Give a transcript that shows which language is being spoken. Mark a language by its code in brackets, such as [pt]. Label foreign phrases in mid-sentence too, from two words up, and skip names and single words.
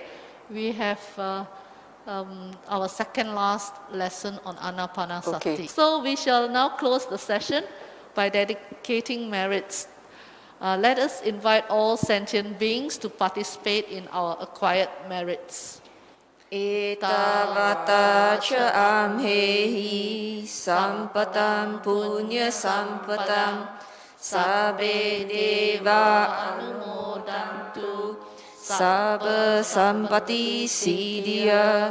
[en] We have our second last lesson on Anapanasati. Okay. So we shall now close the session by dedicating merits. Let us invite all sentient beings to participate in our acquired merits. [pi] Etavata cha amhehi sampatam punya sampatam sabbe deva anumodantu sabba sampati siddhya.